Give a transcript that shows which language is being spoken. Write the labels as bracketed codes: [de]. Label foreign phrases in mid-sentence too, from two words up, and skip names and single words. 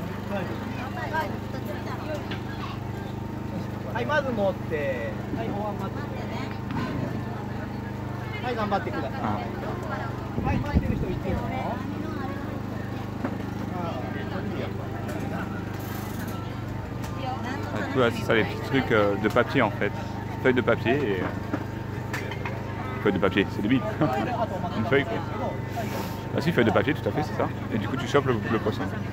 [ja] はい、まず持って、はい、お椀待ってください。はい、頑張ってください。はい、待ってる人いてるの [fr] Tu vois, c'est ça les petits trucs de papier en fait. Feuille de papier et. Feuille de papier, c'est débile. Une feuille quoi. Ah si, feuille de papier, tout à fait, c'est ça. Et du coup, tu chopes le poisson.